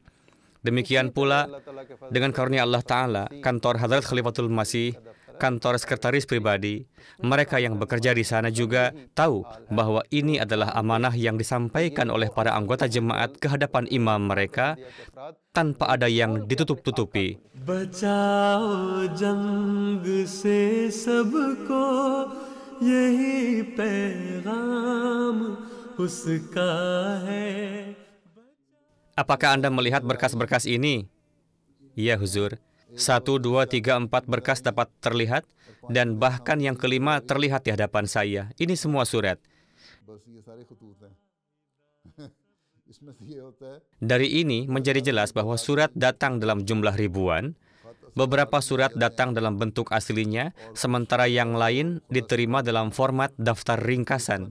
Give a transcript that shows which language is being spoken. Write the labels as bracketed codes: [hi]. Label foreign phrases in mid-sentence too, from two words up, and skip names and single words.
[id] Demikian pula dengan karunia Allah Ta'ala, kantor Hadrat Khalifatul Masih, kantor sekretaris pribadi, mereka yang bekerja di sana juga tahu bahwa ini adalah amanah yang disampaikan oleh para anggota jemaat ke hadapan imam mereka tanpa ada yang ditutup-tutupi. [ur] بچاؤ جنگ سے سب کو یہی پیغام اس کا ہے. [id] Apakah Anda melihat berkas-berkas ini? Ya, Huzur. 1, 2, 3, 4 berkas dapat terlihat, dan bahkan yang kelima terlihat di hadapan saya. Ini semua surat. Dari ini menjadi jelas bahwa surat datang dalam jumlah ribuan, beberapa surat datang dalam bentuk aslinya, sementara yang lain diterima dalam format daftar ringkasan.